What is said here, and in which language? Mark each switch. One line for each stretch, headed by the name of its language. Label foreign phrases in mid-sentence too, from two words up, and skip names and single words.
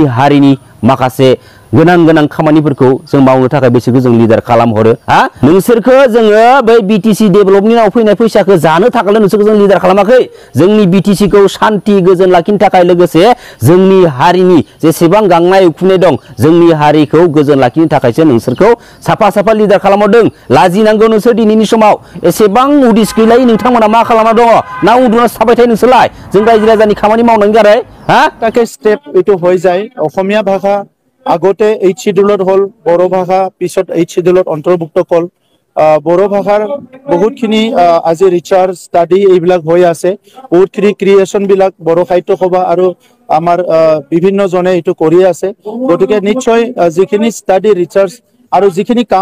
Bodo: हारिनि माखासे गोनां खामानिफोरखौ जों मावनो थाखाय बिसोरखौ जों लिडार खालामहरो हा नोंसोरखौ जोङो बै बिटिसि डेभेलपनि उनाव फैनाय फैसाखौ जानो थाखायल' नोंसोरखौ जों लिडार खालामाखै जोंनि बिटिसिखौ शान्ति गोजोन लाखिनो थाखाय लोगोसे जोंनि हारिनि जेसेबां गांनाय उखैनाय दं जोंनि हारिखौ गोजोन लाखिनो थाखायसो नोंसोरखौ साफा साफा लिडार खालामहरदों लाजिनांगौ नोंसोर दिनैनि समाव एसेबां उदिस गैलायै नोंथांमोना मा खालामना दङ ना उन्दुना थाबाय थायो नोंसोरलाय जों रायजो राजानि खामानि मावनानै गारै हा
Assamese: তাকে স্টেপ এইটো হৈ যায় অসমীয়া ভাষা আগতে
English: eight schedule
Assamese: হল বড়ো ভাষা পিছত
English: eight schedule
Assamese: অন্তৰ্ভুক্ত কল বড়ো ভাষাৰ বহুতখিনি আজি
English: research study
Assamese: এইবিলাক হৈ আছে বহুতখিনি ক্ৰিয়েশ্যন বিলাক বড়ো সাহিত্য সভা আৰু আমাৰ বিভিন্ন জনে এইটো কৰি আছে গতিকে নিশ্চয় যিখিনি
English: study research
Assamese: আৰু যিখিনি কাম